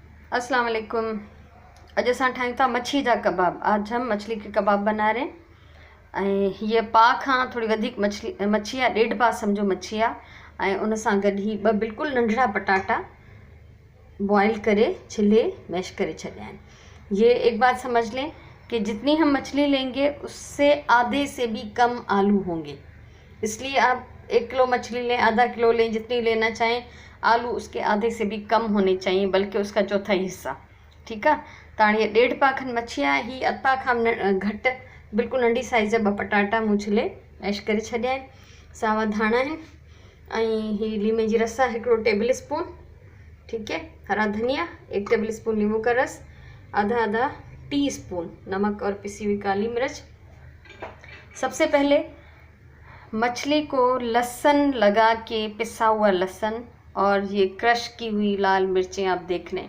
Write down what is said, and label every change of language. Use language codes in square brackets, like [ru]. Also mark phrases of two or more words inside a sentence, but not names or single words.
[ar] السلام عليكم. [sd] अज असां ठाहियूं था मच्छी जा कबाब। [hi] आज हम मछली के कबाब बना रहे हैं। [sd] ये पाव खां थोड़ी वधीक मच्छी आहे, 1.5 पाव समझो मच्छी आहे। उन सां गॾु ही ॿ बिल्कुलु नंढड़ा पटाटा बॉयल करे छिले मैश करे छॾिया आहिनि। [hi] ये एक बात समझ लें कि जितनी हम मछली लेंगे उससे आधे से भी कम आलू होंगे। इसलिए आप 1 किलो मछली लें, आधा किलो लें, जितनी लेना चाहें, आलू उसके आधे से भी कम होने चाहिए, बल्कि उसका चौथाई हिस्सा। ठीक है। तो ये 1.5 पाव खन मच्छी है। [sd] ही अध पाव खां घट बिल्कुल नंढी साइज़ जा 2 पटाटा मूं छिले मैश करे छॾिया आहिनि। सावा धाणा आहिनि ऐं ही लीमे जी रस आहे 1 [en] table spoon. [hi] ठीक है। हरा धनिया 1 [en] table spoon, [hi] नींबू का रस आधा [en] tea spoon, [hi] नमक और पिसी हुई काली मिर्च। सबसे पहले मछली को लहसुन लगा के, पिसा हुआ लहसुन और ये क्रश की हुई लाल मिर्चें आप देख लें।